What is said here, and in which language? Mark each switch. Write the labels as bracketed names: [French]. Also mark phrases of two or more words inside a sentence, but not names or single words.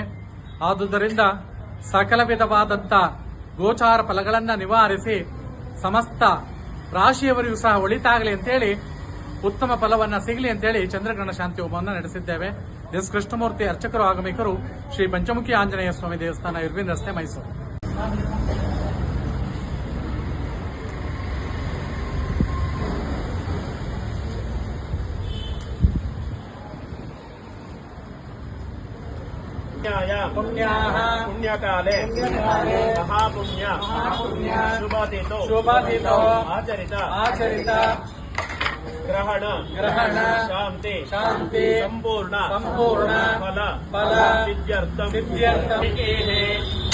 [Kannada] ಆದುದರಿಂದ ಸಕಲ ವಿಧವಾದಂಥ ಗೋಚಾರ ಫಲಗಳನ್ನು ನಿವಾರಿಸಿ ಸಮಸ್ತ ರಾಶಿಯವರಿಗೂ ಸಹ ಒಳಿತಾಗಲಿ ಅಂತೇಳಿ, ಉತ್ತಮ ಫಲವನ್ನು ಸಿಗಲಿ ಅಂತೇಳಿ ಚಂದ್ರಗ್ರಹಣ ಶಾಂತಿ ಹೋಮವನ್ನು ನಡೆಸಿದ್ದೇವೆ. ಎಸ್ ಕೃಷ್ಣಮೂರ್ತಿ ಅರ್ಚಕರು ಆಗಮಿಕರು, ಶ್ರೀ ಪಂಚಮುಖಿ ಆಂಜನೇಯ ಸ್ವಾಮಿ ದೇವಸ್ಥಾನ, ಇರ್ವಿನ್ ರಸ್ತೆ, ಮೈಸೂರು. [Sanskrit] पुण्यकाले महापुण्य शुभतिथो आचरित ग्रहण शांति संपूर्ण फल सिद्ध्यर्थम